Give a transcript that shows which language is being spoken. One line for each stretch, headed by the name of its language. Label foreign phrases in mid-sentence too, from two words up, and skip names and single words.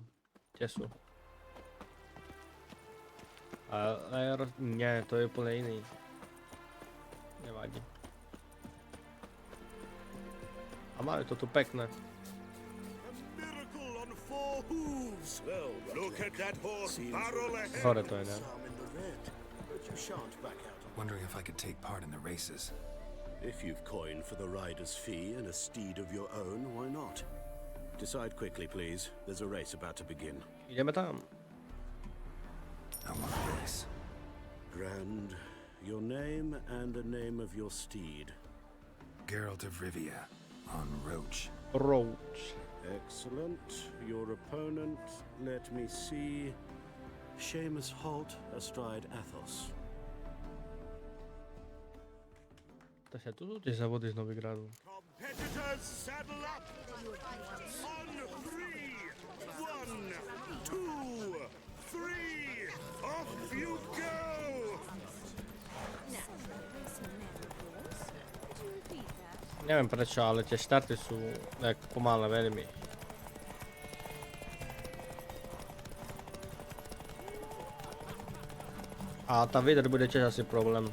Slovak: Tie sú. Ale... Nie, to je úplne iný. Nevadí. A majú to tu pekné. Hore to je, ne?
English: Wondering if I could take part in the races. If you've coined for the rider's fee and a steed of your own, why not? Decide quickly, please. There's a race about to begin.
Slovak: Ideme tam.
English: I want a race. Grand. Your name and the name of your steed. Geralt of Rivia, on Roach. Roach. Excellent. Your opponent, let me see. Seamus Holt astride Athos.
Slovak: Takže tu sú tie závody z Novigradu.
English: Competitors, saddle up! On 3, 1, 2, 3, off you go!
Slovak: Neviem prečo, ale tie štarty sú tak pomalé veľmi. A tá výdrž bude tiež asi problém.